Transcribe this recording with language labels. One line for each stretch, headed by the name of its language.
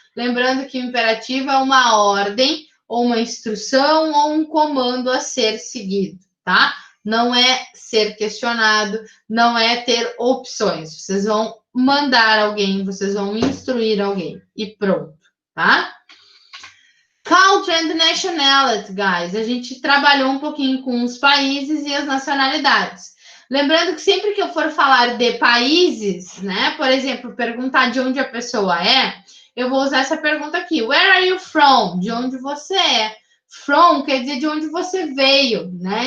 Portuguese: Lembrando que o imperativo é uma ordem, ou uma instrução, ou um comando a ser seguido, tá? Não é ser questionado, não é ter opções. Vocês vão mandar alguém, vocês vão instruir alguém e pronto, tá?
English: Country and nationality, guys.
Portuguese: A gente trabalhou um pouquinho com os países e as nacionalidades. Lembrando que sempre que eu for falar de países, né? Por exemplo, perguntar de onde a pessoa é, eu vou usar essa pergunta aqui.
English: Where are you from?
Portuguese: De onde você é? From quer dizer de onde você veio, né?